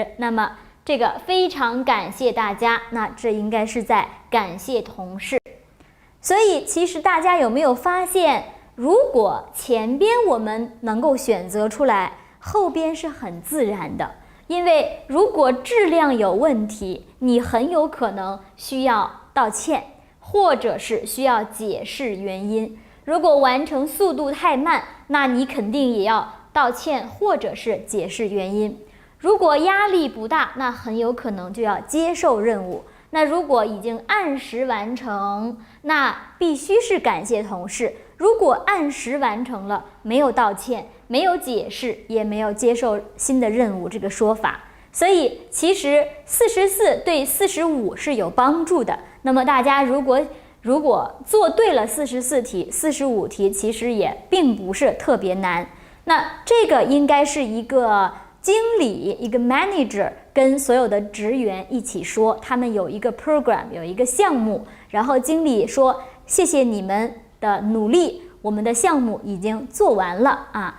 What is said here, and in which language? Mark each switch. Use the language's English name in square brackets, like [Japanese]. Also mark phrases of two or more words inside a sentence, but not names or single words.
[Chinese] 那麼這個非常感謝大家，那這應該是在感謝同事。所以其實大家有沒有發現，如果前邊我們能夠選擇出來，後邊是很自然的。因為如果質量有問題，你很有可能需要道歉，或者是需要解釋原因。如果完成速度太慢，那你肯定也要道歉或者是解釋原因。如果壓力不大，那很有可能就要接受任務。那如果已經按时完成，那必須是感謝同事。如果按时完成了，没有道歉，没有解釋，也沒有接受新的任務這個說法。所以其實44對45是有幫助的。那麼大家如果做對了44題，45題其實也並不是特別難。那這個應該是一個經理，一個 manager 跟所有的職員一起說，他們有一個 program， 有一個項目，然後經理說謝謝你們的努力，我們的項目已經做完了啊。